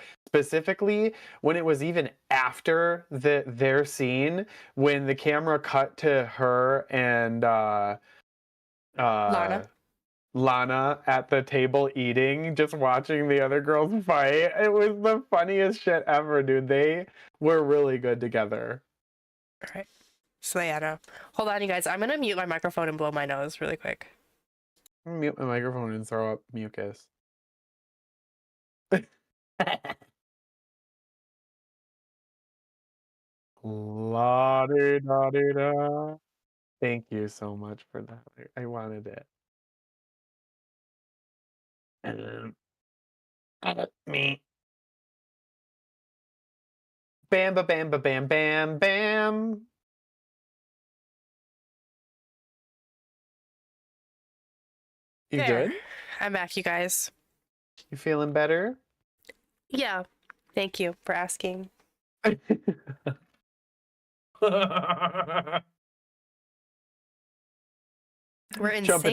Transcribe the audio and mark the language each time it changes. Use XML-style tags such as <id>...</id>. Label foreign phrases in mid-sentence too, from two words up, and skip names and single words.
<en>Specifically, when it was even after their scene, when the camera cut to her and Lana at the table eating, just watching the other girls fight. It was the funniest shit ever, dude. They were really good together. All right. Slayana. Hold on, you guys. I'm going to mute my microphone and blow my nose really quick. I'm gonna mute my microphone and throw up mucus. La -di -da -di -da. Thank you so much for that. I wanted it. Me. Bam ba bam ba bam bam bam. You There. good? I'm back, you guys. You feeling better? Yeah. Thank you for asking. We're in sync.</en>